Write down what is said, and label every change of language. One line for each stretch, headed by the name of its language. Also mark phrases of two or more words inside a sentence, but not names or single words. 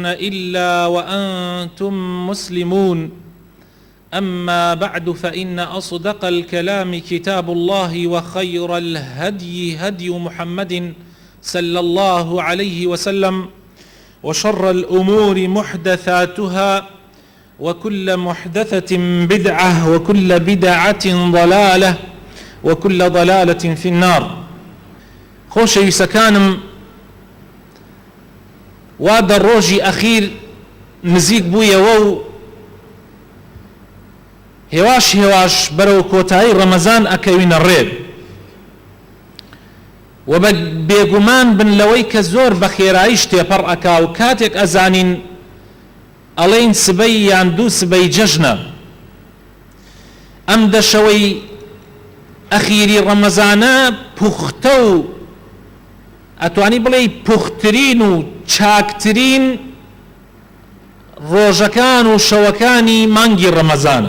Arabic: إلا وأنتم مسلمون أما بعد فإن أصدق الكلام كتاب الله وخير الهدي هدي محمد صلى الله عليه وسلم وشر الأمور محدثاتها وكل محدثة بدعة وكل بدعة ضلالة وكل ضلالة في النار.
Central Kurdish: خۆشەویستەکانم، وا دەڕۆژی ئەخیر نزیک بوویەوە و هێواش بەرەو کۆتایی ڕەمەزان ئەکەوینە ڕێ و بە بێگومان بن لەوەی کە زۆر بە خێراییش تێپەڕ ئەکا و کاتێک ئەزانین ئەڵێن سبەی یان دوو سبەی جەژنە، ئەم دەشەوەی ئەخیری ڕەمەزانە پوختە و ئەتوانی بڵێ پوختترین و چاکترین ڕۆژەکان و شەوەکانی مانگی ڕەمەزانە.